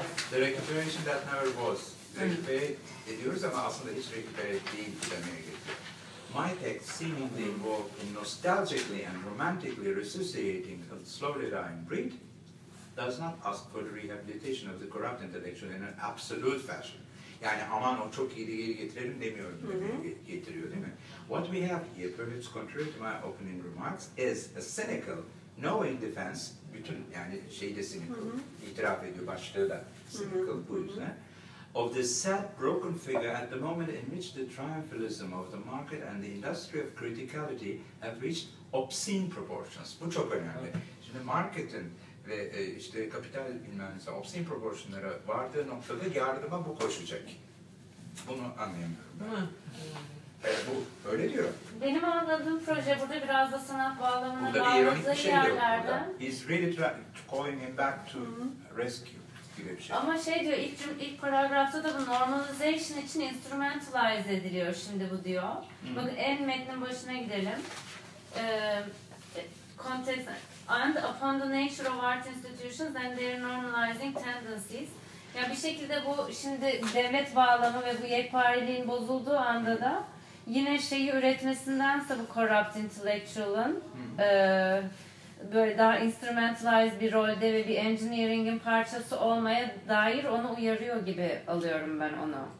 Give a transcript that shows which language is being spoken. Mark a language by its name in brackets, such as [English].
[English] The Recuperation That Never Was. [Turkish] Recuperate ediyoruz ama aslında hiç Recuperate değil demeye getiriyor. [English] My text seemingly involved in nostalgically and romantically resuscitating a slowly dying breed does not ask for the rehabilitation of the corrupt intellectual in an absolute fashion. [Turkish] Yani aman o çok iyi geri getirelim demiyorum. Getiriyor değil mi? [English] What we have here, perhaps contrary to my opening remarks, is a cynical, knowing defense, [Turkish] bütün yani şey de cynical, itiraf ediyor başlığı da cynical bu yüzden, [English] of the sad, broken figure at the moment in which the triumphalism of the market and the industry of criticality have reached obscene proportions. [Turkish] Bu çok önemli. Şimdi marketin ve işte kapital bilmem neyse obscene proportionlara vardığı noktada yardıma bu koşacak. Bunu anlayamıyorum. Bu öyle diyor. Benim anladığım proje burada biraz da sanat bağlamına burada bağladığı bir şey yerlerde. [English] He's really trying to call him back to rescue. [Turkish] gibi bir şey. Ama şey diyor, ilk paragrafta da bu normalization için instrumentalize ediliyor şimdi bu diyor. Hmm. Bakın en metnin başına gidelim. [English] Context and upon the nature of art institutions and their normalizing tendencies. [Turkish] Ya bir şekilde bu şimdi devlet bağlamı ve bu yekpareliğin bozulduğu anda da yine şeyi üretmesindense bu corrupt intellectual'ın böyle daha instrumentalized bir rolde ve bir engineering'in parçası olmaya dair onu uyarıyor gibi alıyorum ben onu.